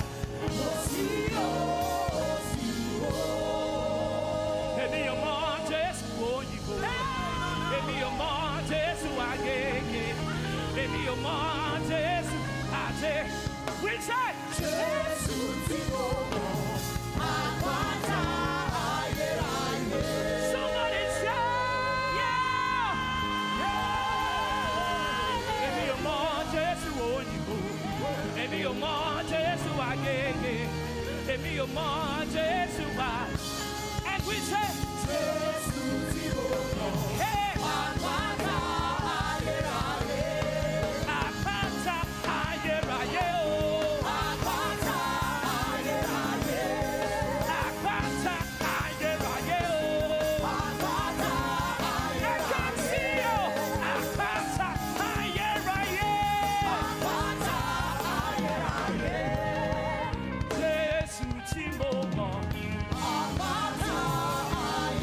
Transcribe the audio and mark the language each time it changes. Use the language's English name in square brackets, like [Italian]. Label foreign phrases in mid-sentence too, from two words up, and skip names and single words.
[Yoruba] Èmi ò mọ Jésù òyìnbó, èmi ò mọ Jésù Agége, èmi ò mọ Jésù àjẹ́. [English] We say [Yoruba] Jésù tí mo mọ̀, àpáta ayérayé. [English] Somebody say. [Yoruba] Èmi ò mọ Jésù Agége, èmi ò mọ Jésù wa. [English] And we say, [Yoruba] Jésù tí mo mọ̀, hey, àpáta ayérayé, àpáta ayérayé o, àpáta ayérayé, àpáta ayérayé o, àpáta ayérayé. [English] I can see you, [Yoruba] àpáta ayérayé, àpáta. Jésù tí mo mọ̀, àpáta